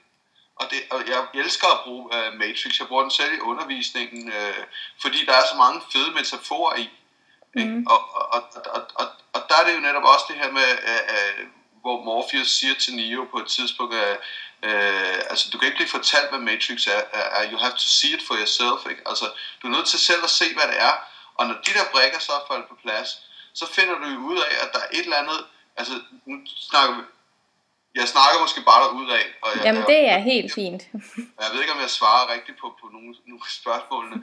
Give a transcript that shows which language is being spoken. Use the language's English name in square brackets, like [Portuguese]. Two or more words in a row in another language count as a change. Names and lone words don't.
[Danish] Og jeg elsker at bruge Matrix. Jeg bruger den selv i undervisningen, fordi der er så mange fede metaforer i. Og der er det jo netop også det her med, hvor Morpheus siger til Neo på et tidspunkt, altså du kan ikke blive fortalt, hvad Matrix er. [English] You have to see it for yourself. [Danish] Ikke? Altså, du er nødt til selv at se, hvad det er. Og når de der brikker så er faldet på plads, så finder du jo ud af, at der er et eller andet. Altså, nu snakker vi. Jeg snakker måske bare derud af. Jamen det er helt fint. Jeg ved ikke, om jeg svarer rigtigt på nogle spørgsmålene.